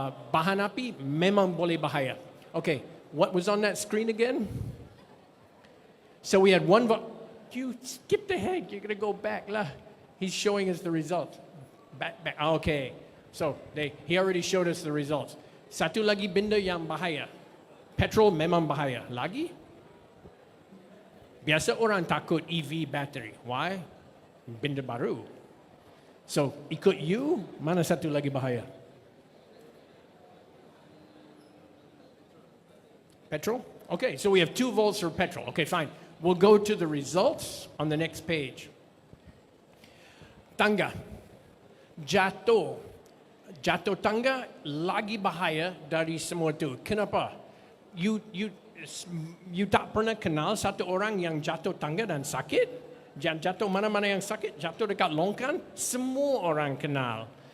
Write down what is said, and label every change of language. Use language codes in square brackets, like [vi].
[ms] Bahan api memang boleh bahaya. [en] Okay, what was on that screen again? So we had 1 vote. You skipped ahead, you're going to go back lah. He's showing us the results. Back. Okay. So, he already showed us the results. [ms] Satu lagi benda yang bahaya. Petrol memang bahaya. Lagi? Biasa orang takut EV battery. Why? Benda baru. So, ikut you, mana satu lagi bahaya? Petrol? [en] Okay, so we have 2 votes for petrol. Okay, fine. We'll go to the results on the next page. [ms] Tangga. Jatuh tangga lagi bahaya dari semua tu. Kenapa? You tak pernah kenal satu orang yang jatuh tangga dan sakit? Jatuh mana-mana yang sakit? Jatuh dekat longkan? Semua orang kenal.